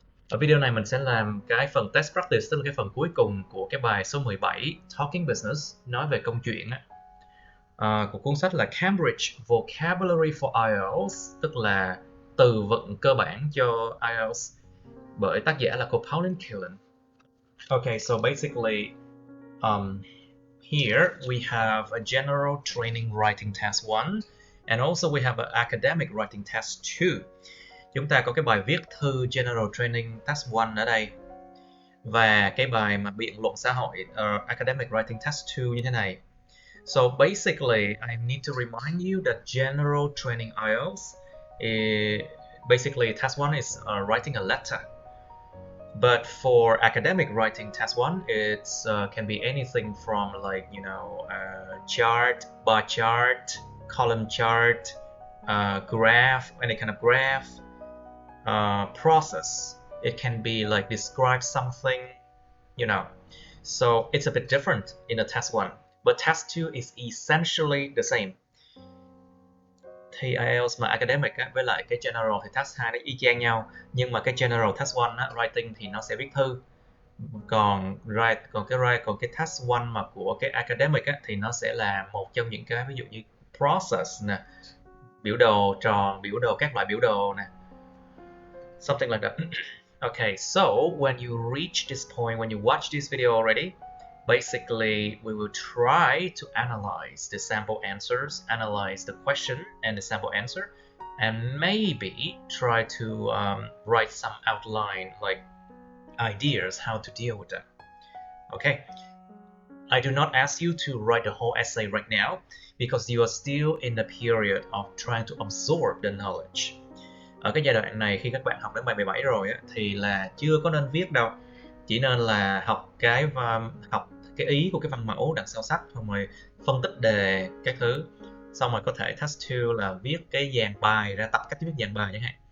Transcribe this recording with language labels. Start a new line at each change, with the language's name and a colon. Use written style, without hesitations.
Vietnamese: Ở video này mình sẽ làm cái phần test practice, tức là cái phần cuối cùng của cái bài số 17, Talking Business, nói về câu chuyện á. Của cuốn sách là Cambridge Vocabulary for IELTS, tức là từ vựng cơ bản cho IELTS, bởi tác giả là cô Pauline Cullen.
English: Okay, so basically, here we have a general training writing test 1, and also we have an academic writing test 2.
Vietnamese: Chúng ta có cái bài viết thư General Training Test 1 ở đây, và cái bài mà biện luận xã hội Academic Writing Test 2 như thế này.
English: So basically, I need to remind you that General Training IELTS, basically Test 1 is writing a letter. But for Academic Writing Test 1, it's can be anything from like, chart, bar chart, column chart, graph, any kind of graph, process. It can be like describe something, So it's a bit different in the Test 1. But Test 2 is essentially the same.
Vietnamese: Thì IELTS mà Academic á, với lại cái General thì Test 2 nó y chang nhau. Nhưng mà cái General Test 1 á, Writing thì nó sẽ viết thư. Còn cái Test 1 mà của cái Academic á, thì nó sẽ là một trong những cái ví dụ như process nè, biểu đồ tròn, biểu đồ, các loại biểu đồ nè.
English: Something like that. Okay, so when you reach this point, when you watch this video already, basically, we will try to analyze the sample answers, analyze the question and the sample answer, and maybe try to write some outline, like ideas how to deal with them. Okay, I do not ask you to write the whole essay right now because you are still in the period of trying to absorb the knowledge.
Vietnamese: Ở cái giai đoạn này, khi các bạn học đến bài 17 rồi á, thì là chưa có nên viết đâu. Chỉ nên là học cái ý của cái văn mẫu đằng sau sách, xong rồi phân tích đề các thứ, xong rồi có thể test 2 là viết cái dàn bài ra, tập cách viết dàn bài chẳng hạn.